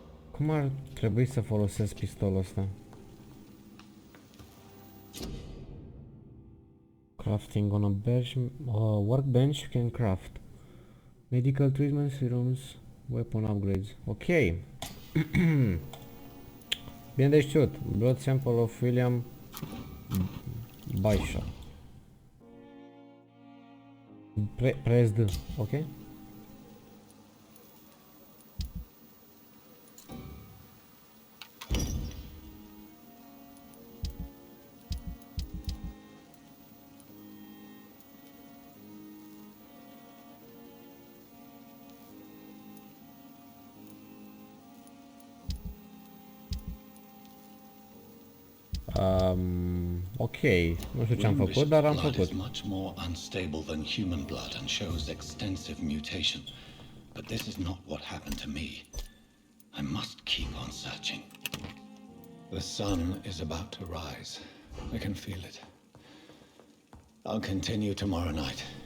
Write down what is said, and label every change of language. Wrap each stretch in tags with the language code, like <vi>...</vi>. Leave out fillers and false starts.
<ro>Cum ar trebui să folosesc pistolul ăsta?</ro> <en>Crafting on a bench, workbench you can craft. Medical treatment serums, weapon upgrades. Ok.</en> <ro>Bine de știut.</ro> <en>Blood sample of William Baisha. Press D. Ok.</en> <ro>Ok, nu știu ce am făcut, dar am</ro> <en>Blood</en> <ro>făcut.</ro> <en>is much more unstable than human blood and shows extensive mutation. But this is not what happened to me. I must keep on searching. The sun is about to rise. I can feel it. I'll continue tomorrow night.</en>